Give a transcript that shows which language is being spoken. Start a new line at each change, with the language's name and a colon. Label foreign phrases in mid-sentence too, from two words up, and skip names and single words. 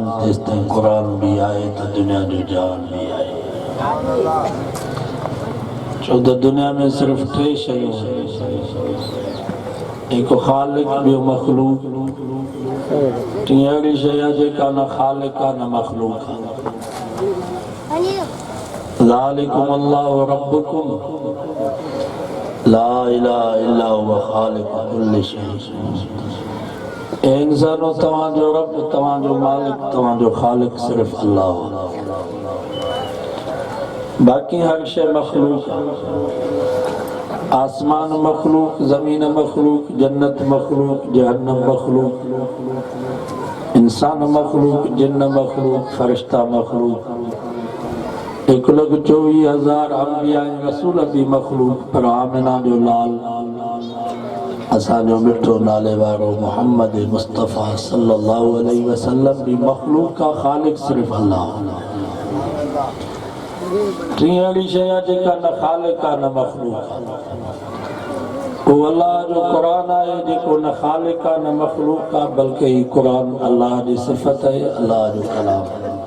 Sindhi: जेसिताईं कुरान भी आहे त दुनिया जो जहान भी आहे। छो त दुनिया में सिर्फ़ टे शयूं आहिनि, हिकु ख़ालिक, ॿियो मख़लूक, टी अहिड़ी शइ आहे जेका न ख़ालिक आहे न मख़लूक आहे।
Arabic: ذلكم الله ربكم لا إله إلا هو خالق كل شيء.
Sindhi: ए इंसानो, तव्हांजो रब, तव्हांजो मालिक, तव्हांजो ख़ालिक सिर्फ़ अल्लाह आहे। बाक़ी हर शइ मख़लूक आहे। आसमान मख़लूक, ज़मीन मख़लूक, जन्नत मख़लूक, जहन्नम मख़लूक, इंसान मख़लूक, जिन्न मख़लूक, फ़रिश्ता मख़लूक, 1,24,000 अंबिया ऐं रसूल भी मख़लूक। पर आमिना जो लाल, असांजो मिठो नाले वारो मुहम्मद मुस्तफ़ा
Arabic: صلى الله عليه وسلم
Sindhi: भी मख़लूक का ख़ालिक सिर्फ़ अल्लाह। टी अहिड़ी शइ आहे जेका न ख़ालिक आहे न मख़लूक आहे। उहो अल्लाह जो क़ुरान आहे जेको न ख़ालिक आहे न मख़लूक आहे, बल्कि ही क़ुरान अल्लाह जी सिफ़त आहे, अल्लाह जो कलाम आहे।